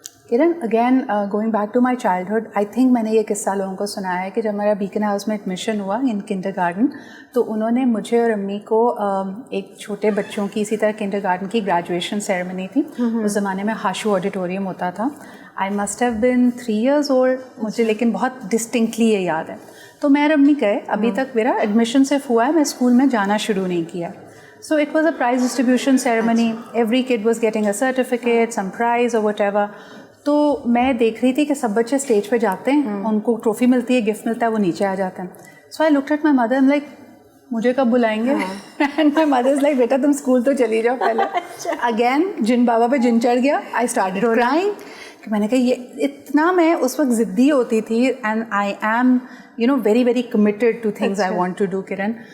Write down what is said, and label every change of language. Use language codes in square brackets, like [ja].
[ur] کرن, [en] again going back to my childhood, I think [ur] میں نے یہ قصہ لوگوں کو سنایا ہے کہ جب میرا بیکن ہاؤس میں ایڈمیشن ہوا ان کنڈر گارڈن, تو انہوں نے مجھے اور امی کو ایک چھوٹے بچوں کی اسی طرح کنڈر گارڈن کی گریجویشن سیریمنی تھی. اس زمانے میں ہاشو آڈیٹوریم ہوتا تھا. [en] I must have been 3 years old, [ur] مجھے لیکن بہت ڈسٹنکٹلی یہ یاد ہے. تو میں اور امی گئے, ابھی تک میرا ایڈمیشن صرف ہوا ہے, میں اسکول میں جانا شروع نہیں کیا. [en] So it was a prize distribution ceremony. Every kid was getting a certificate, some prize or whatever. [ur] تو میں دیکھ رہی تھی کہ سب بچے اسٹیج پہ جاتے ہیں, ان کو ٹرافی ملتی ہے, گفٹ ملتا ہے, وہ نیچے آ جاتے ہیں. [en] so I looked at my mother, like [ur] مجھے کب بلائیں گے؟ [en] and my mother is like [ur] بیٹا تم اسکول تو چلی جاؤ پہلے. اگین جن بابا پہ جن چڑھ گیا. [en] I started crying [ur] کہ میں نے کہا یہ اتنا, میں اس وقت ضدی ہوتی تھی, [en] and I am very very committed to things I want to do [ur] کرن.